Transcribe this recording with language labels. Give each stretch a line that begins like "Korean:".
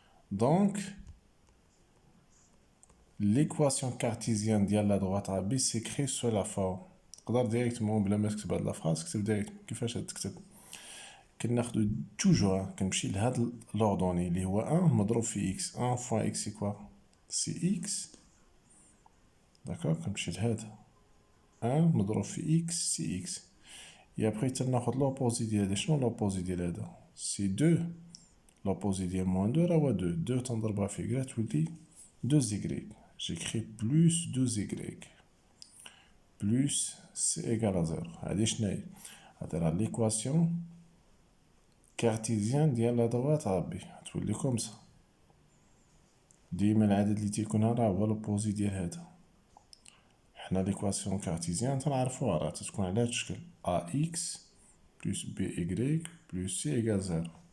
French: Donc l'équation cartésienne de la droite AB s'écrit sur la forme.
Arabic: تقدر directement بلا ما تكتب هاد لا phrase كتب direct كيفاش تكتب كناخدو توجور كنمشي لهاد لوردوني اللي هو 1 مضروب في x.
French: 1 fois x c'est quoi c'est x.
Arabic: داكوغ كنمشي لهاد 1 مضروب في x
French: c'est x. et après
Arabic: تناخد لوبوزي ديال هادا. شنو لوبوزي ديال هادا
French: c'est 2.
Arabic: l'opposé ديال moins 2 راه هو 2. 2 تنضربها في y تولي 2y.
French: j'écris plus 2y plus c égale à 0.
Arabic: هادي شناهي؟ هادي راه ليكواسيون كارتيزيان ديال لا droite ا بي. تولي كومسا. ديما العدد اللي تيكون هنا راه هو لوبوزي ديال هادا. حنا ليكواسيون كارتيزيان تنعرفوها راه تتكون على هاد الشكل
French: ax plus by plus c égale 0.